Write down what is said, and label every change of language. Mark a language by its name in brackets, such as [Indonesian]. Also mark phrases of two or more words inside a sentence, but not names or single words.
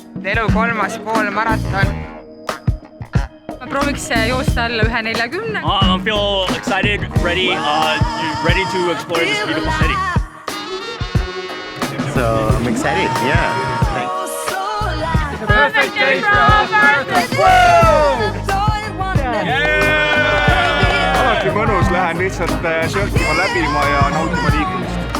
[Estonian] elu 3. poolmaraton. Ma prooviks joosta alla 1:40. [English] I feel excited, ready to explore this beautiful city. So I'm excited, yeah. It's a perfect day for our marathon! [Estonian] Alati mõnus, lähen lihtsalt sörkima, läbima ja nautima liikumist.